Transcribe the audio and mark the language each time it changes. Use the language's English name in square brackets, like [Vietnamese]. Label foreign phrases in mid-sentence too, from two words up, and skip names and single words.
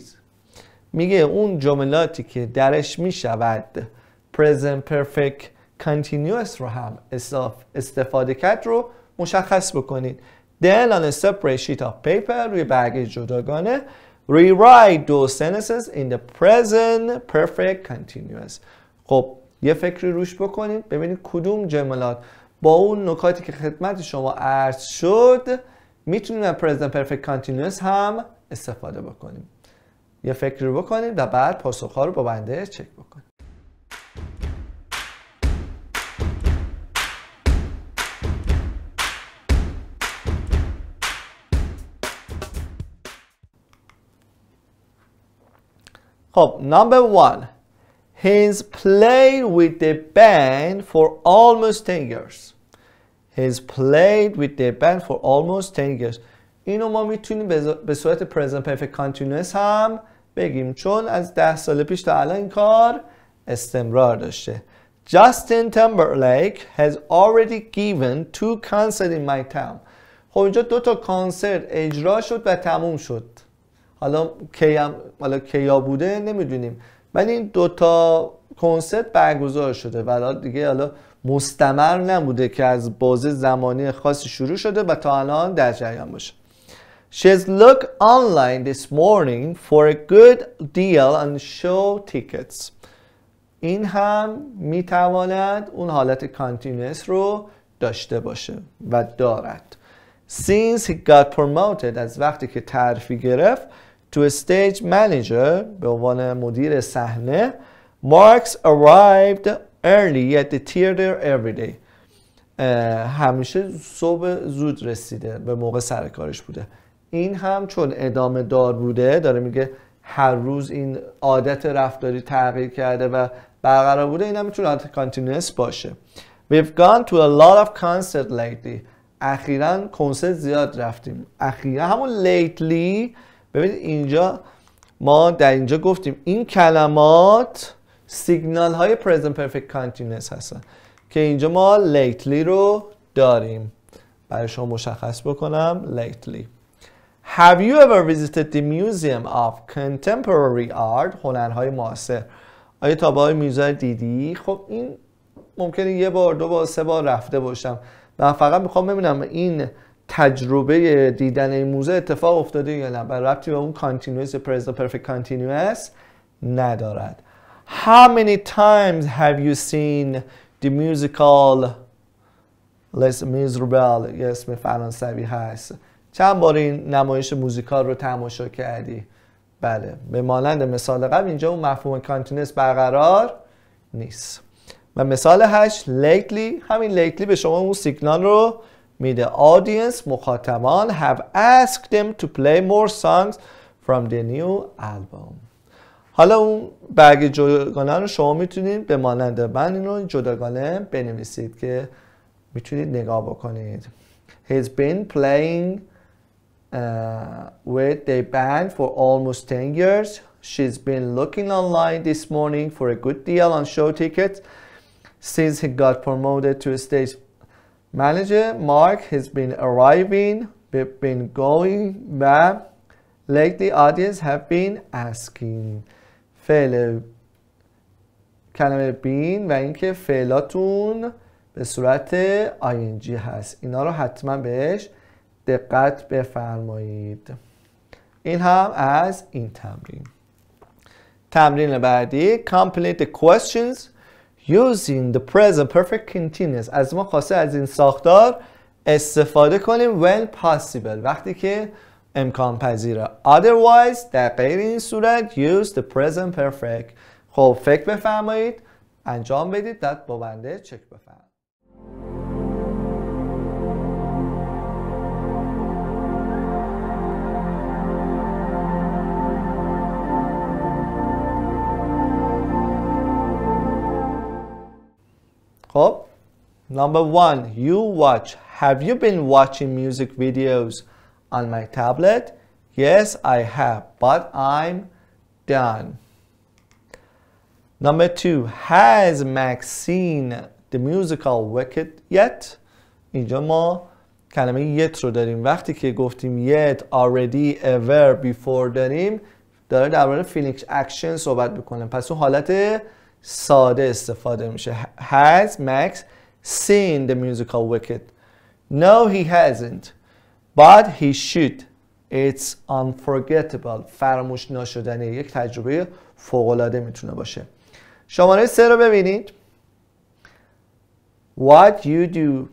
[Persian] میگه اون جملاتی که درش میشود [English] present perfect continuous [Persian] رو هم استفاده کرد رو مشخص بکنید. [English] Then on a separate sheet of paper [Persian] روی برگه جداگانه [English] rewrite those sentences in the present perfect continuous. [Persian] خب یه فکری روش بکنید ببینید کدوم جملات با اون نکاتی که خدمت شما عرض شد میتونیم از [English] present perfect continuous [Persian] هم استفاده بکنیم. یه فکری رو بکنید و بعد پاسخ‌ها رو با بنده چک بکنید. [English] خب number 1 He's played with the band for almost 10 years. He's played with the band for almost 10 years. [Persian] اینو ما میتونیم به صورت [English] present perfect continuous [Persian] هم بگیم چون از 10 سال پیش تا الان این کار استمرار داشته. [English] Justin Timberlake has already given 2 concerts in my town. [Persian] خب اینجا 2 تا کنسرت اجرا شد و تموم شد. حالا کیا بوده نمیدونیم ولی این 2 تا کنسرت برگزار شده و دیگه حالا مستمر نبوده که از بازه زمانی خاصی شروع شده و تا الان در جریان باشه. [English] She's looked online this morning for a good deal on show tickets. [Persian] این هم میتواند اون حالت کانتینوس رو داشته باشه و دارد. [English] Since he got promoted [Persian] از وقتی که ترفیع گرفت [English] to a stage manager [Persian] به عنوان مدیر صحنه [English] Marks arrived early at the theater every day. [Persian] همیشه صبح زود رسیده به موقع سر کارش بوده. این هم چون ادامه دار بوده داره میگه هر روز این عادت رفتاری تغییر کرده و برقرار بوده این هم میتونه عادت کانتینوس باشه. [English] We've gone to a lot of concerts lately. [Persian] اخیراً کنسرت زیاد رفتیم. اخیراً همون lately ببینید اینجا ما در اینجا گفتیم این کلمات سیگنال های [English] present perfect continuous [Persian] هستن که اینجا ما lately رو داریم. برای شما مشخص بکنم lately. [English] Have you ever visited the Museum of Contemporary Art؟ [Persian] هنرهای معاصر. آیا تا به موزه دیدی؟ خب این ممکنه 1 بار 2 بار 3 بار رفته باشم و فقط میخوام ببینم این تجربه دیدن این موزه اتفاق افتاده یا نه. برای ربطی به اون [English] continuous present perfect continuous [Persian] ندارد. [English] How many times have you seen the musical Les Miserables؟ [Persian] یه اسم فرانسوی هست. چند بار این نمایش موزیکال رو تماشا کردی؟ بله به مانند مثال قبل اینجا اون مفهوم کانتینوس برقرار نیست. و مثال 8 lately همین lately به شما اون سیگنال رو میده. [English] Audience مخاطبان have asked them to play more songs from the new album. [Persian] حالا اون برگ جداگانه رو شما میتونید به مانند من این رو جداگانه بنویسید که میتونید نگاه بکنید. [English] He's been playing with the band for almost 10 years. She's been looking online this morning for a good deal on show tickets. Since he got promoted to a stage manager, Mark has been arriving, we've been going back. Lately, audience have been asking. [Persian] فعل کلمه بین و اینکه فعلاتون به صورت ING هست. اینا رو حتما بهش دقت بفرمایید. این هم از این تمرین. تمرین بعدی [English] complete the questions using the present perfect continuous. [Persian] از ما خواسته از این ساختار استفاده کنیم [English] when possible [Persian] وقتی که امکان پذیره. [English] Otherwise [Persian] در غیر این صورت [English] use the present perfect. [Persian] خب فکر بفرمایید انجام بدید بعد با بنده چک بفرمایید. [English] خب number 1 you watch. Have you been watching music videos on my tablet? Yes, I have, but I'm done. Number 2 has Max seen the musical Wicked yet? [Persian] اینجا ما کلمه yet رو داریم. وقتی که گفتیم [English] yet, already, ever, before [Persian] داریم داره در مورد [English] feeling action [Persian] صحبت میکنه. پس اون حالت ساده استفاده میشه. [English] Has Max seen the musical Wicked? No, he hasn't. But he should. It's unforgettable. [Persian] فراموش ناشدنی. یک تجربه فوق‌العاده میتونه باشه. شماره 3 رو ببینید. [English] What you do.